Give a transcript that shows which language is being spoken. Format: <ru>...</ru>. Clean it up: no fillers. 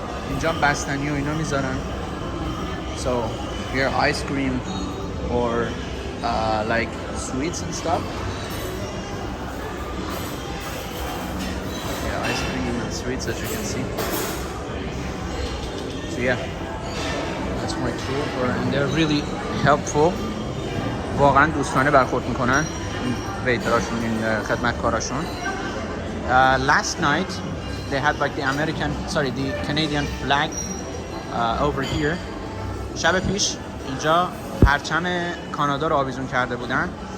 <fa>اینجا بستنی و اینا میذارن.</fa> <en>So here ice cream or like sweets and stuff. Yeah, ice cream and sweets as you can see. So yeah, that's my tour for, and they're really helpful.</en> <fa>واقعا دوستانه برخورد میکنن این ویتراشون، این خدمتکاراشون.</fa> <en>Last night they had like the Canadian flag over here.</en> <fa>شب پیش اینجا پرچم کانادا رو آویزون کرده بودن.</fa>